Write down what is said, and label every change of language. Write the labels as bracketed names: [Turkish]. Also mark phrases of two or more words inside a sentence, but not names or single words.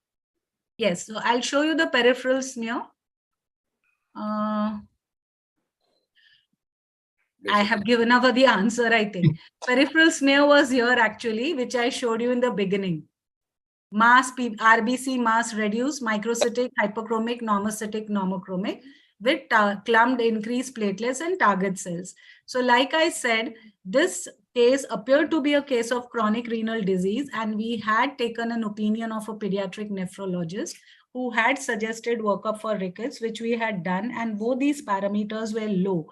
[English] Yes, so I'll show you the peripheral smear. I have given over the answer, I think. Peripheral smear was here actually, which I showed you in the beginning. Mass, RBC mass reduced, microcytic, hypochromic, normocytic, normochromic, with clumped increased platelets and target cells. So like I said, this case appeared to be a case of chronic renal disease, and we had taken an opinion of a pediatric nephrologist who had suggested workup for rickets, which we had done, and both these parameters were low.